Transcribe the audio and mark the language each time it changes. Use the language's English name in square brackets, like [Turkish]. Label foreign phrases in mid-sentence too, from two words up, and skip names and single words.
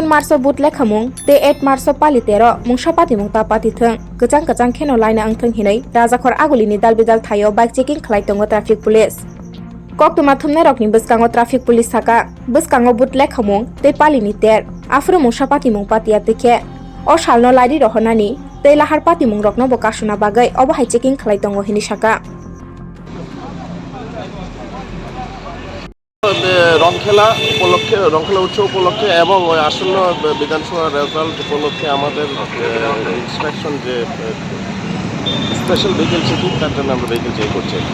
[Turkic languages] मार्च बुथ लेखामुं ते 8 मार्च पालितेरो मुंसा पातिमुं ता पातिथों गचां गचां खेनो लाइना आंथों हिनै राजाखर आगुलिनि दाल बिदाल थायो [English] bike checking [Turkic languages] खालायतंगो [English] traffic police [Turkic languages] कक्टुमा थुमनाय रकनि बसकांगो [English] traffic police [Turkic languages] साका बसकांगो बुथ लेखामुं ते पालिनि तेर आफ्रो मुंसा पातिमुं पातिया तेखे ओ सालनो लाइरि रहनानि ते लाहार पातिमुं रकनो बकासुना बागै अबहाय चेकिं खालायतंगो हिनि साका [Bangla] রংখেলা উৎসব উপলক্ষে এবং আসন্ন বিধানসভা রেজাল্ট উপলক্ষে আমাদের ইন্সপেকশন যে [English] special vehicle checking [Bangla] তার জন্য আমরা [English] vehicle check [Bangla] করছি।